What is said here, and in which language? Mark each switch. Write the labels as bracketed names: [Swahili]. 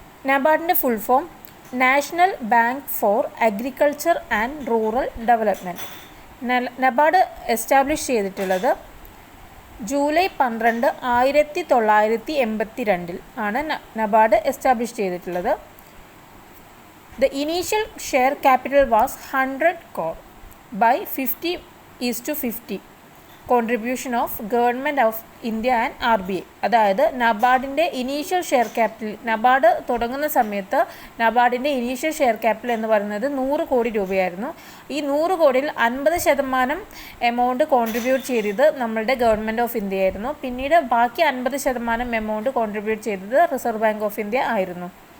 [Malayalam] നബാർഡിൻ്റെ full form national bank for agriculture and rural development. NABARD establish ചെയ്തിട്ടുള്ളത് July 12, 1982 ആണ് NABARD establish ചെയ്തിട്ടുള്ളത്. [English] The initial share capital was 100 crore by 50:50 contribution of Government of India and RBI. [Malayalam] അതായത് നബാർഡിൻ്റെ initial share capital, NABARD തുടങ്ങുന്ന സമയത്ത് നബാർഡിൻ്റെ initial share capital എന്ന് പറയുന്നത് 100 കോടി രൂപയായിരുന്നു. ഈ 100 കോടിയിൽ 50% എമൗണ്ട് കോൺട്രിബ്യൂട്ട് ചെയ്തത് നമ്മളുടെ ഗവൺമെൻറ് ഓഫ് ഇന്ത്യ ആയിരുന്നു. പിന്നീട് ബാക്കി 50% എമൗണ്ട് കോൺട്രിബ്യൂട്ട് ചെയ്തത് റിസർവ് ബാങ്ക് ഓഫ് ഇന്ത്യ ആയിരുന്നു.